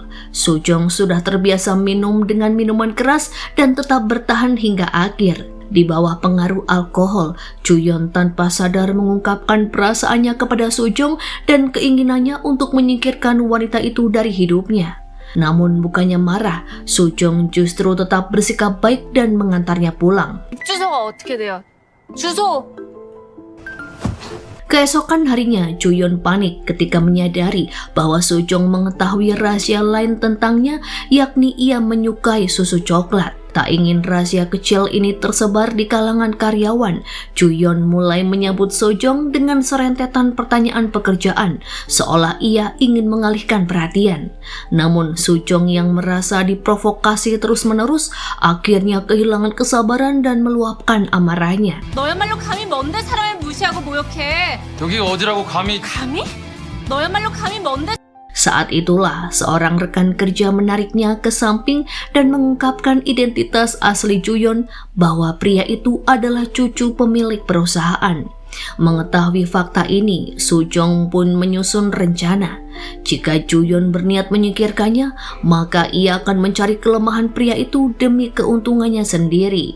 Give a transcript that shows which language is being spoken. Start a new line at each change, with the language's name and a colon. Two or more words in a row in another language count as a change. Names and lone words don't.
Indonesian: Sujong sudah terbiasa minum dengan minuman keras dan tetap bertahan hingga akhir. Di bawah pengaruh alkohol, Juyeon tanpa sadar mengungkapkan perasaannya kepada Sujong dan keinginannya untuk menyingkirkan wanita itu dari hidupnya. Namun bukannya marah, Sujong justru tetap bersikap baik dan mengantarnya pulang.
Korean: 주소가 어떻게 돼요? 주소!
Indonesian: Keesokan harinya, Juyeon panik ketika menyadari bahwa Sujong mengetahui rahasia lain tentangnya, yakni ia menyukai susu coklat. Tak ingin rahasia kecil ini tersebar di kalangan karyawan, Juyeon mulai menyambut Sujong dengan serentetan pertanyaan pekerjaan, seolah ia ingin mengalihkan perhatian. Namun Sujong yang merasa diprovokasi terus-menerus, akhirnya kehilangan kesabaran dan meluapkan amarahnya.
Korean: 너야말로 감히 뭔데 사람을 무시하고 모욕해? 여기가 어디라고 감히... 감히? 너야말로 감히 뭔데?
Indonesian: Saat itulah seorang rekan kerja menariknya ke samping dan mengungkapkan identitas asli Juyeon bahwa pria itu adalah cucu pemilik perusahaan. Mengetahui fakta ini, Sujong pun menyusun rencana. Jika Juyeon berniat menyingkirkannya, maka ia akan mencari kelemahan pria itu demi keuntungannya sendiri.